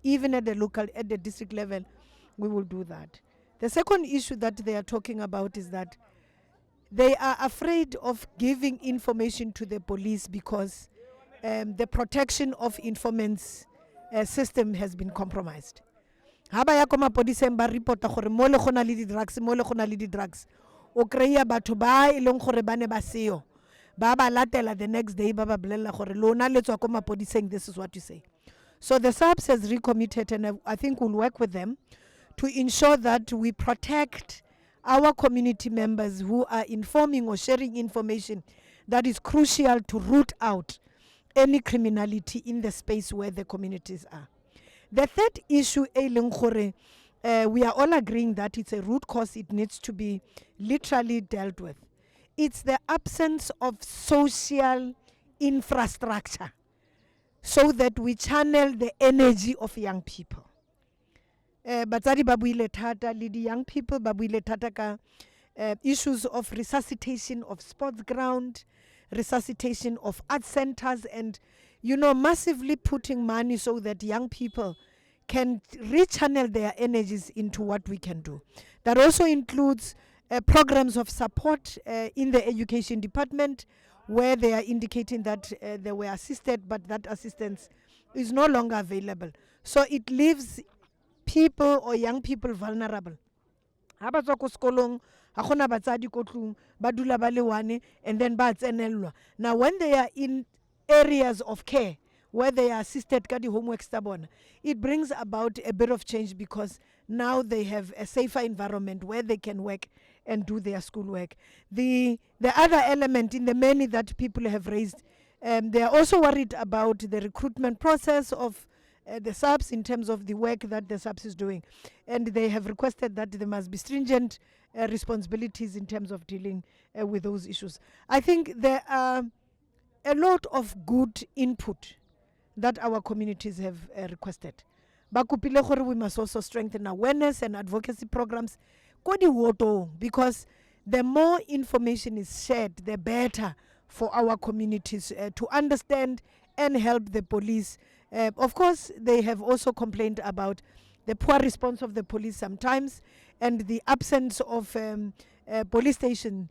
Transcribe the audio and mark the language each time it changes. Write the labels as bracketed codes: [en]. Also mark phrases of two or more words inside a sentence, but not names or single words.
[en] Even at the local, at the district level, we will do that. The second issue that they are talking about is that They are afraid of giving information to the police because the protection of informants system has been compromised. [tn] Ha ba ya ko mapodiseng ba reporta gore mo le gona le di-drugs mo le gona le di-drugs, o kry-a batho ba e leng gore ba ne ba seyo ba ba latela [en] the next day [tn] ba ba bolelela gore lona le tswa ko mapodiseng, [en] this is what you say. So the SAPS has recommitted, and I think we'll work with them to ensure that we protect our community members who are informing or sharing information that is crucial to root out any criminality in the space where the communities are. The third issue, we are all agreeing that it's a root cause, it needs to be literally dealt with. It's the absence of social infrastructure so that we channel the energy of young people. [tn] Batsadi ba buile thata le di [en] young people [tn] ba buile thata ka [en] issues of resuscitation of sports ground, resuscitation of art centers, and massively putting money so that young people can rechannel their energies into what we can do. That also includes programs of support in the education department, where they are indicating that they were assisted, but that assistance is no longer available. So it leaves people or young people vulnerable. [tn] Ha ba tswa ko sekolong ha gona batsadi ko tlung ba dula ba le wane, [en] and then [tn] ba tsenelwa. [en] Now when they are in areas of care where they are assisted [tn] ka di homeworks tsa bona, [en] it brings about a bit of change because now they have a safer environment where they can work and do their schoolwork. The other element in the many that people have raised, they are also worried about the recruitment process of the SAPS in terms of the work that the SAPS is doing. And they have requested that there must be stringent responsibilities in terms of dealing with those issues. I think there are a lot of good input that our communities have requested. [tn] Bakupile gore [en] we must also strengthen awareness and advocacy programs [tn] ko di wotong, [en] because the more information is shared, the better for our communities to understand and help the police. Of course, they have also complained about the poor response of the police sometimes and the absence of police station.